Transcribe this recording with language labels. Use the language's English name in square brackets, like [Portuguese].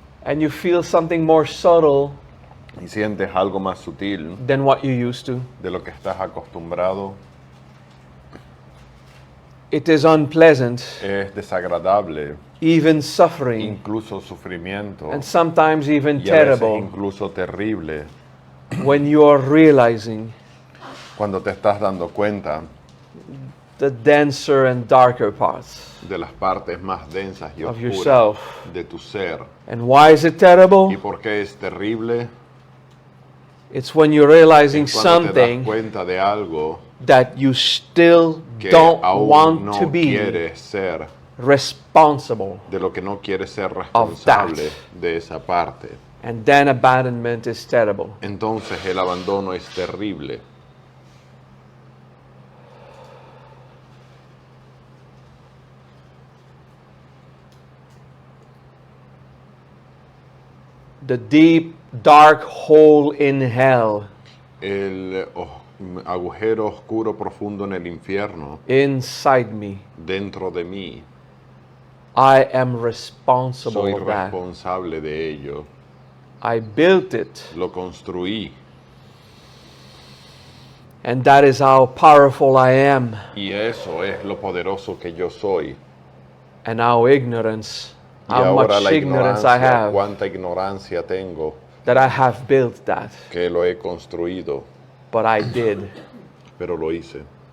[English] and you feel something more subtle [Spanish] y sientes algo más sutil [English] than what you used to. [Spanish] de lo que estás acostumbrado. [English] It is unpleasant, [Spanish] Es desagradable, [English] even suffering, [Spanish] incluso sufrimiento, [English] and sometimes even [Spanish] y a veces [English] terrible [Spanish] incluso terrible, [English] when you are realizing [Spanish] cuando te estás dando cuenta [English] the denser and darker parts [Spanish] de las partes más densas y [English] of [Spanish] oscuras [English] yourself. [Spanish] de tu ser. [English] And why is it [Spanish] ¿Y [English] terrible? [Spanish] por qué es terrible? [English] It's when you're realizing [Spanish] Es cuando te das [English] something [Spanish] cuenta de algo [English] that you still [Spanish] que [English] don't [Spanish] aún [English] want [Spanish] no [English] to be [Spanish] quieres ser, [English] responsible. [Spanish] de lo que no quieres ser responsable de esa parte. [English] And then abandonment is terrible. [Spanish] Entonces el abandono es terrible. [English] The deep, dark hole in hell [Spanish] El agujero oscuro profundo en el infierno [English] inside me. [Spanish] dentro de mí. [English] I am responsible [Spanish] Soy [English] of that. [Spanish] responsable de ello. [English] I built it. [Spanish] Lo construí. [English] And that is how powerful I am, [Spanish] Y eso es lo poderoso que yo soy. [English] and how ignorance, [Spanish] Y [English] how [Spanish] ahora [English] much [Spanish] la [English] ignorance I [Spanish] ignorancia, [English] have, [Spanish] cuánta ignorancia tengo, [English] that I have built that. [Spanish] que lo he construido, [English] But I did. [Spanish] pero lo hice.